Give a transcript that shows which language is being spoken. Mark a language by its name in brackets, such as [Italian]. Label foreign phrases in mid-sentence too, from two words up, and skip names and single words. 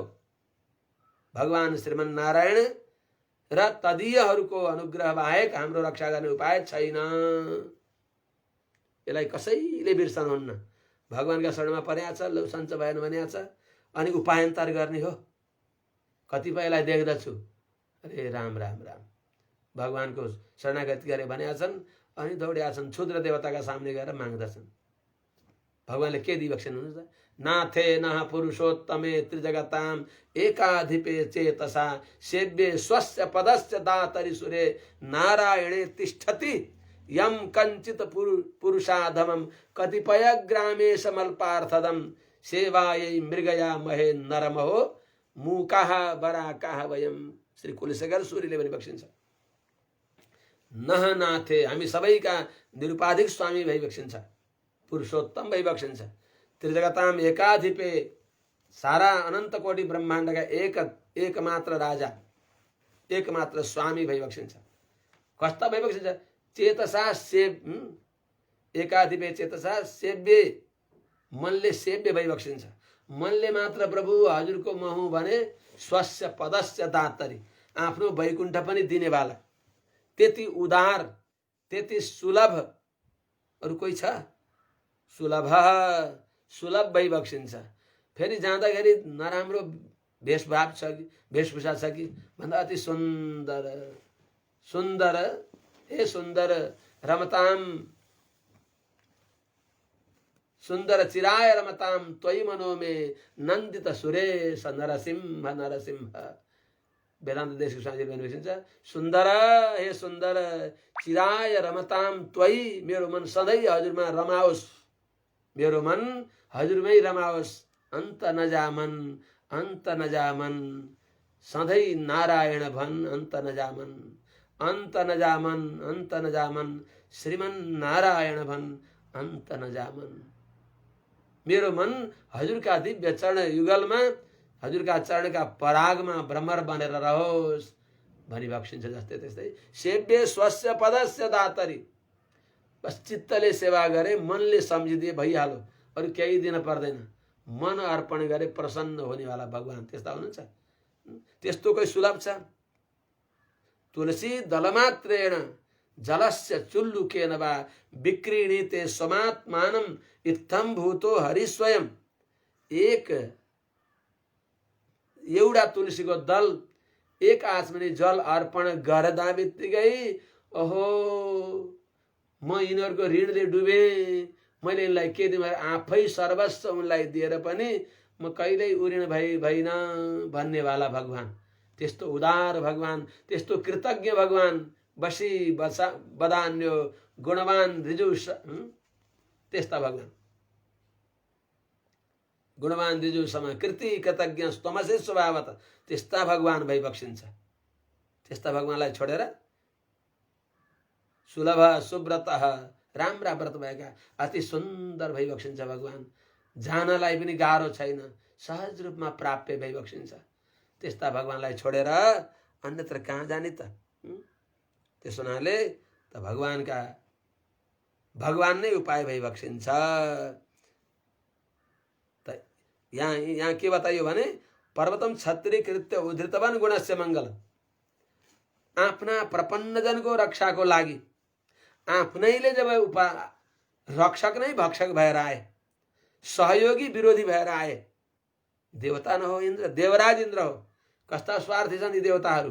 [Nepali] भगवान श्रीमन्नारायण र तदीयहरूको अनुग्रह बाहेक हाम्रो रक्षा गर्ने उपाय छैन। यसलाई कसैले बिर्सनुहुन्न। भगवानका शरणमा पर्या छ, लौ सन्च भएन भने छ, अनि उपायन्तर गर्ने हो। कतिपयलाई देख्दछु, अरे राम राम राम, भगवानको शरणागति गरे भने छन्, अनि दौड्या छन्, क्षुद्र देवताका सामने गएर माग्दछन्। भगवानले के दिइबक्सिनु हुन्छ? [Sanskrit] नाथे नः पुरुषोत्तमे त्रिजगताम एकाधिपे चेतसा सेव्ये स्वस्य पदस्य दातरि सुरे नारायणे तिष्ठति यम कंचित पुरुषाधमम कतिपय ग्रामेश मल्पार्थदम सेवायै मृगया महे नरमहो मूकाः बराकाः वयम। [Nepali] श्री कुलशेखर सूरीले पनि बक्सिन्छ, [Sanskrit] नह नाथे, [Nepali] हामी सबैका निरुपाधिक स्वामी भइबक्सिन्छ, पुरुषोत्तम भइबक्सिन्छ। [Sanskrit] त्रिजगताम एकाधिपे, [Nepali] सारा अनंत कोटि ब्रह्माण्डका एक मात्र राजा, एक मात्र स्वामी भइबक्सिन्छ। कस्ता भइबक्सिन्छ? [Sanskrit] चेतसा एकाधिपे चेतसा सेव्ये, [Nepali] मनले सेव्य भइबक्सिन्छ। मनले मात्र प्रभु हजुरको म हुँ भने [Sanskrit] स्वस्य पदस्य दातरी, [Nepali] आफ्नो वैकुण्ठ पनि दिनेवाला, त्यति उदार, त्यति सुलभ अरू कोही छ? सुलभ भइबक्सिन्छ। फेरि जाँदाखेरि नराम्रो वेशभूषा छ कि भन्दा अति सुन्दर सुन्दर, [Sanskrit] हे सुन्दर रमताम, सुन्दर चिराय रमताम त्वयि मनो में नन्दित सुरेश नरसिंह नरसिंह। [Nepali] वेदांत देशको स्वामीले भन्नुहुन्छ, सुन्दर, [Sanskrit] हे सुन्दर चिराय रमताम त्वयि, [Nepali] मेरो मन सधैँ हजुरमा रमाओस्, मेरो मन हजुरमै रमाओस्, अन्त नजामन, अन्त नजामन। सधैँ नारायण भन अन्त नजामन, अन्त नजामन, अन्त नजामन, श्रीमन नारायण भन अन्त नजामन। मेरो मन हजुरका दिव्य चरण युगलमा, हजुरका चरणका परागमा भ्रमर बनेर रहोस् भनी बक्सिन्छ। जस्तै त्यस्तै [Sanskrit] सेव्य स्वस्य पदस्य दातरी, [Nepali] बस चित्तले सेवा गरे, मनले सम्झिदिए भइहाल्यो, अरू केही दिन पर्दैन। मन अर्पण गरे प्रसन्न हुनेवाला भगवान त्यस्ता हुनुहुन्छ। त्यस्तो कोही सुलभ छ? [Sanskrit] तुलसी दलमात्रेण जलस्य चुल्लुकेन वा विक्रीणीते स्वमात्मानं इत्थं भूतो हरि स्वयं। [Nepali] एउटा तुलसीको दल एक आचमनी जल अर्पण गर्दा बित्तिकै ओहो म यिनीहरूको ऋणले डुबे, मैले यिनलाई के दिएँ, आफै सर्वस्व उनलाई दिएर पनि म कहिल्यै उऋण भइन भन्नेवाला भगवान, त्यस्तो उदार भगवान, त्यस्तो कृतज्ञ भगवान, [Sanskrit] बसी बदान्यो गुणवान ऋजु, [Nepali] त्यस्ता भगवान, [Sanskrit] गुणवान ऋजु सम कृति कृतज्ञ तमसे स्वभावत, [Nepali] त्यस्ता भगवान भई बक्सिन्छ। त्यस्ता भगवानलाई छोडेर सुलभ सुव्रत राम्रा व्रत भएका अति सुन्दर भई बक्सिन्छ भगवान, जानलाई पनि गाह्रो छैन, सहज रूपमा प्राप्य भई बक्सिन्छ। त्यस्ता भगवानलाई छोडेर अन्यत्र कहाँ जाने त? त्यसो हुनाले त भगवान नै उपाय भई बक्सिन्छ। त यहाँ के बताइयो भने [Sanskrit] पर्वतम छत्रीकृत्य उद्धृतवन गुणस्य मङ्गल, [Nepali] आफ्ना प्रपन्नजनको रक्षाको लागि आफ्नैले जब रक्षक नै भक्षक भएर आए, सहयोगी विरोधी भएर आए, देवता न हो इन्द्र, देवराज इन्द्र हो, कस्ता स्वार्थी छन् यी देवताहरू।